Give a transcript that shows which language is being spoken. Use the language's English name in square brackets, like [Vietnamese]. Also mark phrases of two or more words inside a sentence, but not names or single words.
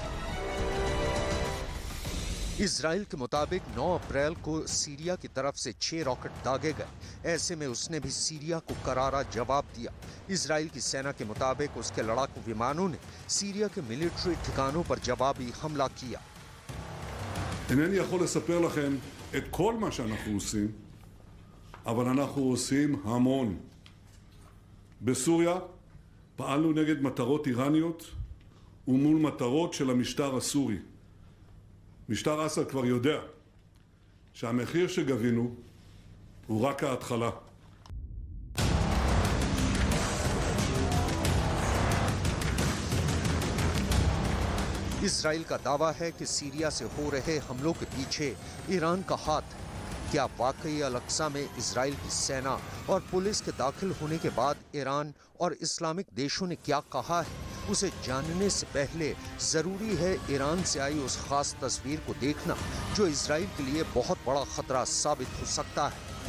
[Hindi] इजराइल के मुताबिक 9 अप्रैल को सीरिया की तरफ से 6 रॉकेट दागे गए। ऐसे में उसने भी सीरिया को करारा जवाब दिया। इजराइल की सेना के मुताबिक उसके लड़ाकू विमानों ने सीरिया के मिलिट्री ठिकानों पर जवाबी हमला किया। [Hebrew] אינני יכול לספר לכם את כל מה שאנחנו עושים, אבל אנחנו עושים המון. בסוריה פעלנו נגד מטרות איראניות ומול מטרות של המשטר הסורי. משטר אסד כבר יודע שהמחיר שגבינו הוא רק ההתחלה. [Hindi] इजराइल का दावा है कि सीरिया से हो रहे हमलों के पीछे ईरान का हाथ है। क्या वाकई अल अक्सा में इजराइल की सेना और पुलिस के दाखिल होने के बाद ईरान और इस्लामिक देशों ने क्या कहा है, उसे जानने से पहले जरूरी है ईरान से आई उस खास तस्वीर को देखना जो इजराइल के लिए बहुत बड़ा खतरा साबित हो सकता है।